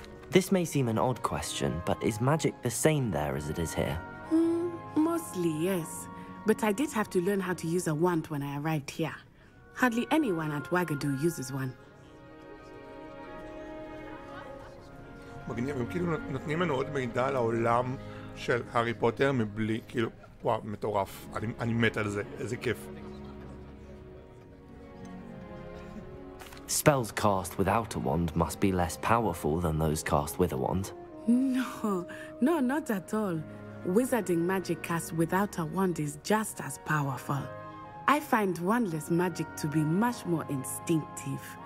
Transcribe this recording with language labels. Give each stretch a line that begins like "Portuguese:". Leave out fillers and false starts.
English: This may seem an odd question, but is magic the same there as it is here? Mostly, yes. But I did have to learn how to use a wand when I arrived here. Hardly anyone at Ouagadougou uses one.
Hebrew: מגניב, הם כאילו נותנים לנו עוד מידע על העולם של הארי פוטר מבלי, כאילו, וואו, מטורף. אני מת על זה, איזה כיף.
English: Spells cast without a wand must be less powerful than those cast with a wand. No, not at all. Wizarding magic cast without a wand is just as powerful. I find wandless magic to be much more instinctive.